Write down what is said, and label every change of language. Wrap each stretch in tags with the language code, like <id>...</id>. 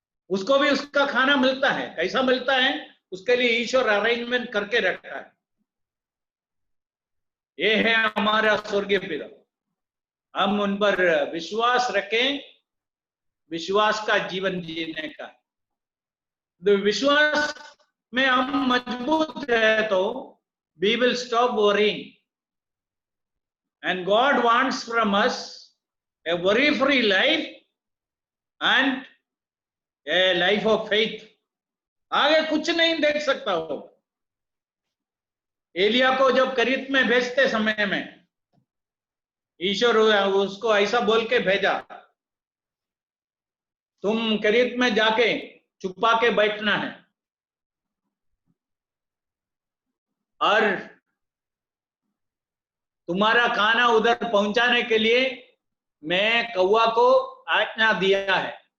<hi>उसको भी उसका खाना मिलता है। कैसा मिलता है? उसके लिए ईश्वर अरेंजमेंट करके रखा है। ये है हमारा स्वर्गीय पिता। हम उन पर विश्वास रखें, विश्वास का जीवन जीने का। तो विश्वास में हम मजबूत है तो</hi> <en>we will stop worrying, and God wants from us a worry free life and a life of faith.</en> <hi>आगे कुछ नहीं देख सकता हो। एलिया को जब करीत में भेजते समय में ईश्वर उसको ऐसा बोल के भेजा, तुम करीत में जाके छुपा के बैठना है और तुम्हारा खाना उधर पहुंचाने के लिए मैं कौवा को आज्ञा दिया है।</hi>